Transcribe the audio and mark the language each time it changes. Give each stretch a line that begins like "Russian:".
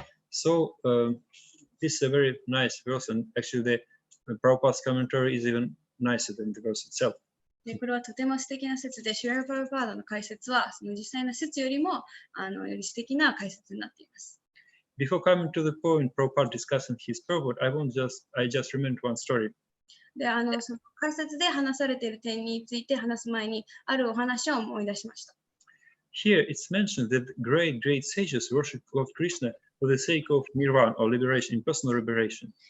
English: So this is a very nice verse, and actually the Prabhupada's commentary is even nicer than the verse itself.
Japanese: でこれはとても素敵な説で、シュラル・プラブパーダの解説は、その実際の説よりもより素敵な解説になっています。
English: Before coming to the point Prabhupada discussing his purport, I just remembered one story.
Japanese: でその解説で話されている点について話す前に、あるお話を思い出しました。
English: Here it's mentioned that great sages worship Lord Krishna for the sake of nirvana or liberation, personal liberation.